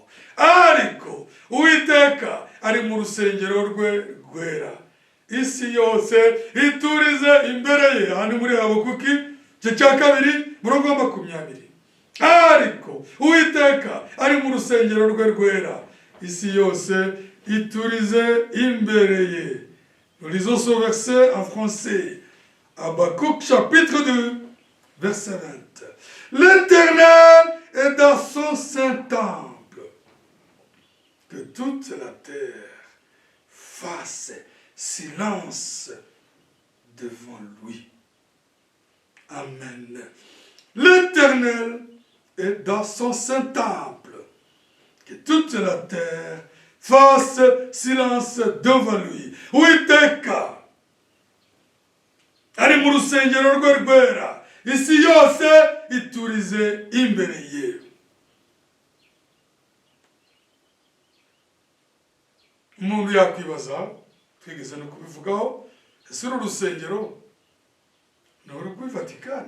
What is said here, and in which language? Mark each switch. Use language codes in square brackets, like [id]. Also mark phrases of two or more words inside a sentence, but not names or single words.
[rw] Ariko Uwiteka ari mu rusengero rwe rwera, isi yose iturize imbere ye. Hano muri Habakuki igice cya 2 umurongo wa 20. Ariko Uwiteka ari mu rusengero rwe rwera, isi yose iturize imbere ye. [fr] Nous lisons ce verset en français. Habakkuk chapitre 2, verset 20. L'Éternel est dans son saint temple. Que toute la terre fasse silence devant lui. Amen. L'Éternel est dans son saint temple. Que toute la terre fasse silence devant lui. [rw] Uwiteka ari mu rusengero rwe rwera, isi yose iturize imbere ye. Umuntu yakwibaza, twigeze no kubivugaho, ese uru rusengero ni urw'i Vatikani?